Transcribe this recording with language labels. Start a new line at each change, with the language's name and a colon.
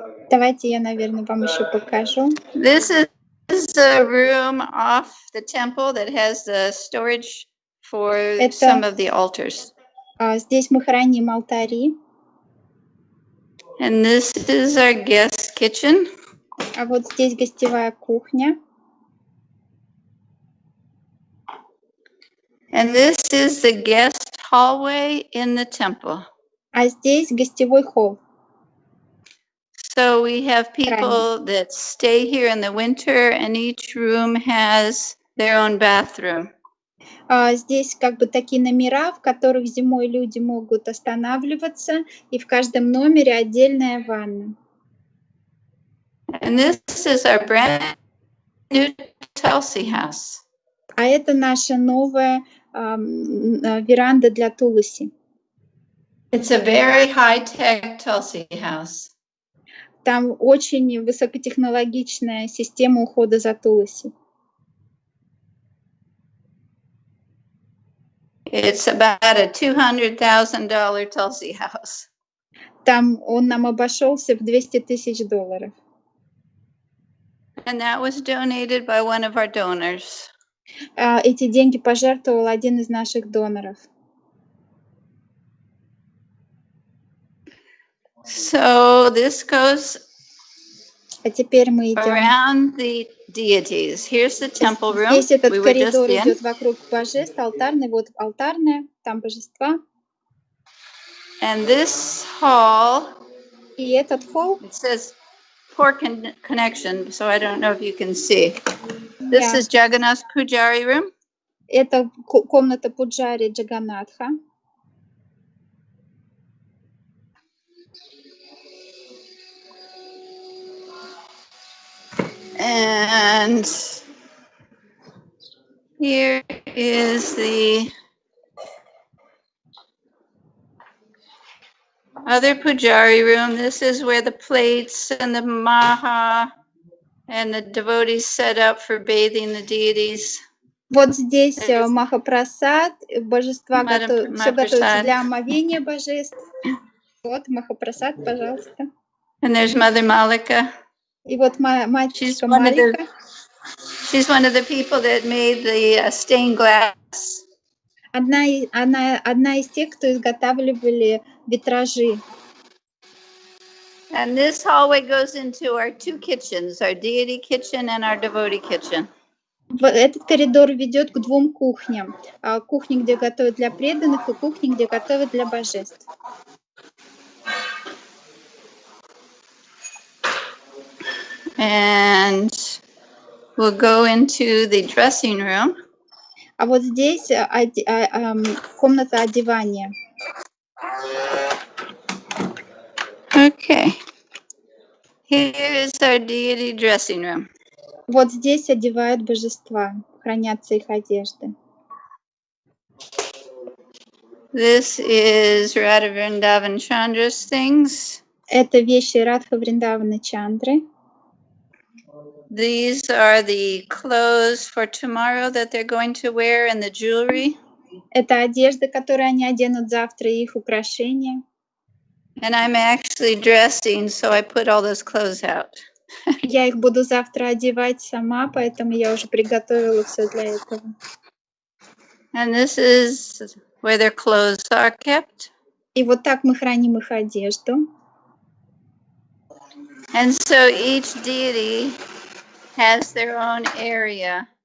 Russian: Давайте я, наверное, вам еще покажу.
English: This is a room off the temple that has the storage for some of the altars.
Russian: Здесь мы храним алтари.
English: And this is our guest kitchen.
Russian: А вот здесь гостевая кухня.
English: And this is the guest hallway in the temple.
Russian: А здесь гостевой холл.
English: So we have people that stay here in the winter, and each room has their own bathroom.
Russian: Здесь как бы такие номера, в которых зимой люди могут останавливаться, и в каждом номере отдельная ванна.
English: And this is our brand new Tulsi house.
Russian: А это наша новая веранда для Туласи.
English: It's a very high-tech Tulsi house.
Russian: Там очень высокотехнологичная система ухода за Туласи.
English: It's about a $200,000 Tulsi house.
Russian: Там он нам обошелся в $200,000.
English: And that was donated by one of our donors.
Russian: Эти деньги пожертвовал один из наших доноров.
English: So this goes
Russian: А теперь мы идем.
English: around the deities. Here's the temple room.
Russian: Здесь этот
English: We were just
Russian: коридор
English: in.
Russian: идет вокруг божеств, алтарный, вот алтарная, там божества.
English: And this hall,
Russian: И этот холл,
English: it says poor connection, so I don't know if you can see. This Yeah. is Jagannath's Pujari room.
Russian: это комната Пуджари Джаганнатха.
English: And here is the other Pujari room. This is where the plates and the maha and the devotees set up for bathing the deities.
Russian: Вот здесь Махапрасад, божества все Махапрасад. готовится для омовения божеств. Вот Махапрасад, пожалуйста.
English: And there's Mother Malika.
Russian: И вот матушка Марика.
English: She's one of the people that made the stained glass.
Russian: Одна из тех, кто изготавливали витражи.
English: And this hallway goes into our two kitchens, our deity kitchen and our devotee kitchen.
Russian: Этот коридор ведет к двум кухням. Кухне, где готовят для преданных, и кухне, где готовят для божеств.
English: And we'll go into the dressing room.
Russian: А вот здесь комната одевания.
English: Okay. Here is our deity dressing room.
Russian: Вот здесь одевают божества, хранятся их одежды.
English: This is Radha Vrindavan Chandra's things.
Russian: Это вещи Радха Вриндавана Чандры.
English: These are the clothes for tomorrow that they're going to wear and the jewelry.
Russian: Это одежда, которую они оденут завтра, и их украшения.
English: And I'm actually dressing, so I put all those clothes out.
Russian: Я их буду завтра одевать сама, поэтому я уже приготовила все для этого.
English: And this is where their clothes are kept.
Russian: И вот так мы храним их одежду.
English: And so each deity has their own area.